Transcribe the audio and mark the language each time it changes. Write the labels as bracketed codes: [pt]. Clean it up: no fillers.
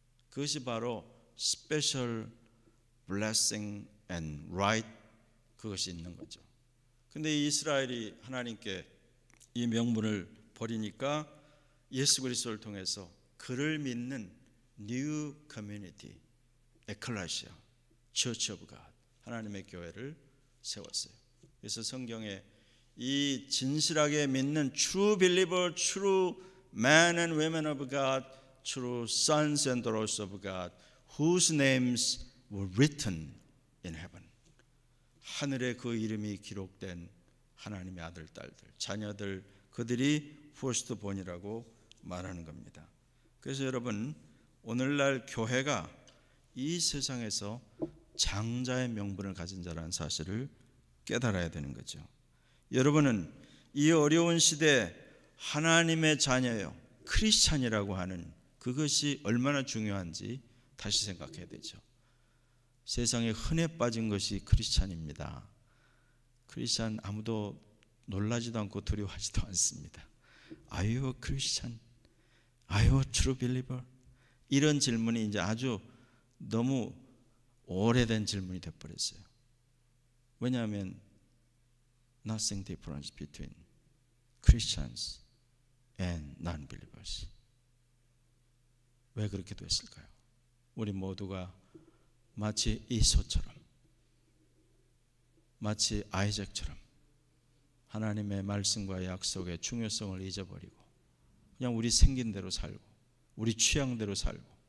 [ko] 그것이 바로 [en] special blessing and right [ko] 그것이 있는 거죠. 근데 이스라엘이 하나님께 이 명분을 버리니까 예수 그리스도를 통해서 그를 믿는 [en] new community, ecclesia, church of God, [ko] 하나님의 교회를 세웠어요. 그래서 성경에 이 진실하게 믿는 [en] true believer, true men and women of God, true sons and daughters of God, whose names were written in heaven. [ko] 하늘에 그 이름이 기록된 하나님의 아들, 딸들, 자녀들, 그들이 firstborn이라고 말하는 겁니다. 그래서 여러분 오늘날 교회가 이 세상에서 장자의 명분을 가진 자라는 사실을 깨달아야 되는 거죠. 여러분은 이 어려운 시대에 하나님의 자녀요 크리스찬이라고 하는 그것이 얼마나 중요한지 다시 생각해야 되죠. 세상에 흔해 빠진 것이 크리스찬입니다. 크리스찬 아무도 놀라지도 않고 두려워하지도 않습니다. [en] Are you a Christian? Are you a true believer? [ko] 이런 질문이 이제 아주 너무 오래된 질문이 되어버렸어요. 왜냐하면 [en] nothing difference between Christians and non-believers. [ko] 왜 그렇게 됐을까요? 우리 모두가 마치 이소처럼 마치 아이작처럼 하나님의 말씀과 약속의 중요성을 잊어버리고 그냥 우리 생긴 대로 살고 우리 취향대로 살고